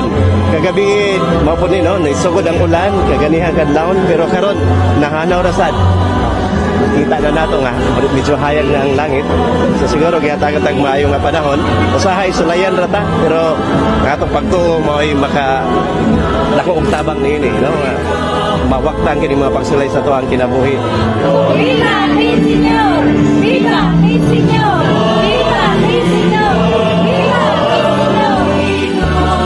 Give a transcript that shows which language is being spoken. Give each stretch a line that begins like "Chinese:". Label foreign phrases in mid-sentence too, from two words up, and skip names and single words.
Cebuano: Kagabi mao ni no naisugod ang ulan kaganihan kadlawon, pero karon nahanaw ra sad. Kita na nato nga medyo hayag na ang langit, so siguro kaya tagatag maayo nga panahon usahay sulayan rata, pero nga atong pagtuo mao'y maka dako og tabang niini no mawaktan kini mga pagsulay sa tuang kinabuhi.
Spanish: Viva el Señor! Viva el Señor! Viva el Señor! Viva el Señor!